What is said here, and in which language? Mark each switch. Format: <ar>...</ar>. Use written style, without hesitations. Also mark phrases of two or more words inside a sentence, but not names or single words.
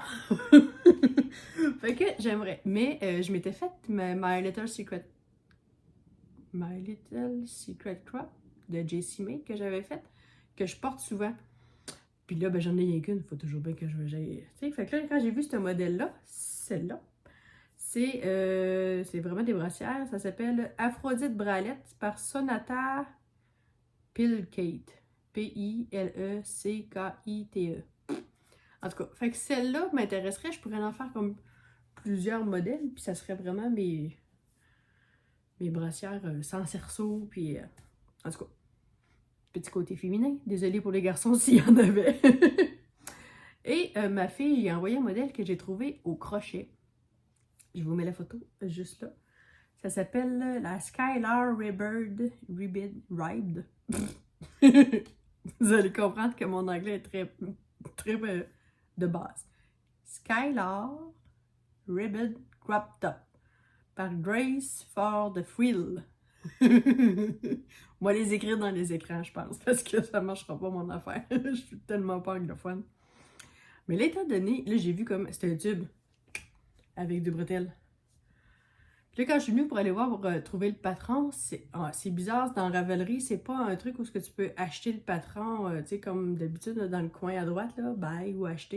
<fr>Fait que j'aimerais. Mais je m'étais fait My Little Secret Crop de JC May que j'avais faite, que je porte souvent. Puis là, ben j'en ai rien qu'une, il faut toujours bien que j'aille. Tu sais, fait que là, quand j'ai vu ce modèle-là, celle-là, c'est vraiment des brassières. Ça s'appelle Aphrodite Bralette par Sonata Pilkate. P-I-L-E-C-K-I-T-E. En tout cas, fait que celle-là m'intéresserait. Je pourrais en faire comme plusieurs modèles. Puis ça serait vraiment mes brassières sans cerceau. Puis en tout cas, petit côté féminin. Désolée pour les garçons s'il y en avait. Et ma fille, j'ai envoyé un modèle que j'ai trouvé au crochet. Je vous mets la photo juste là. Ça s'appelle la Skylar Ribbed. Vous allez comprendre que mon anglais est très de base. Skylar Ribbed Crop Top par Grace for the Frill. On va les écrire dans les écrans, je pense, parce que ça marchera pas mon affaire. Je suis tellement pas anglophone. Mais là, étant donné, là, j'ai vu comme c'était un tube avec des bretelles. Puis là, quand je suis venue pour aller voir pour trouver le patron, c'est bizarre, dans Ravelry, c'est pas un truc où ce que tu peux acheter le patron, tu sais, comme d'habitude, dans le coin à droite, là, buy ou acheter.</fr>